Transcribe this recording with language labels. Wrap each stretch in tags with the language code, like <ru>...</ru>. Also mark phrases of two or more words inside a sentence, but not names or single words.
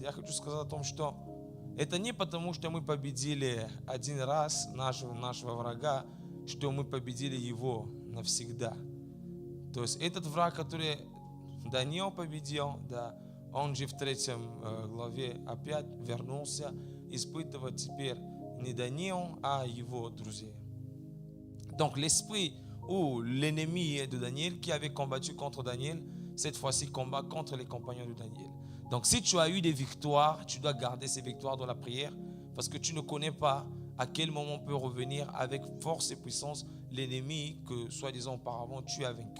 <ru>Я хочу сказать о том, что это не потому, что мы победили один раз нашего врага, что мы победили его навсегда. То есть этот враг, который Даниил победил, да, он же в 3 главе опять вернулся, испытывать теперь не Даниил, а его друзья.</ru> <fr>Donc l'esprit ou l'ennemi de Daniel qui avait combattu contre Daniel, cette fois-ci combat contre les compagnons de Daniel. Donc si tu as eu des victoires, tu dois garder ces victoires dans la prière, parce que tu ne connais pas à quel moment peut revenir avec force et puissance l'ennemi que soi-disant auparavant tu as vaincu.</fr>